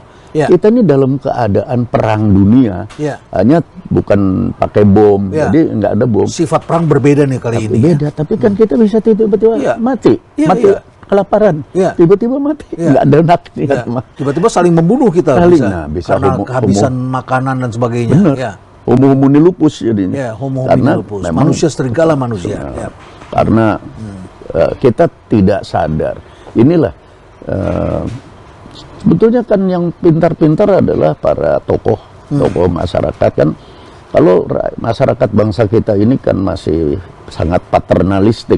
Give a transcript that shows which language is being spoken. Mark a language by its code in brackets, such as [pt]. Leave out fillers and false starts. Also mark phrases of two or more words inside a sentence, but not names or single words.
[id] Kita ini dalam keadaan perang dunia, hanya bukan pakai bom, jadi nggak ada bom. Sifat perang berbeda nih kali ini. Beda, tapi kan kita bisa tiba-tiba mati, kelaparan, tiba-tiba mati, nggak ada nakni. Tiba-tiba saling membunuh kita, bisa karena kehabisan makanan dan sebagainya. Bener. [la] Homo homini lupus jadinya. Homo homini lupus. [id] Manusia serigala manusia. Karena kita tidak sadar. Inilah sebetulnya kan yang pintar-pintar adalah para tokoh masyarakat kan. Kalau masyarakat bangsa kita ini kan masih sangat paternalistik.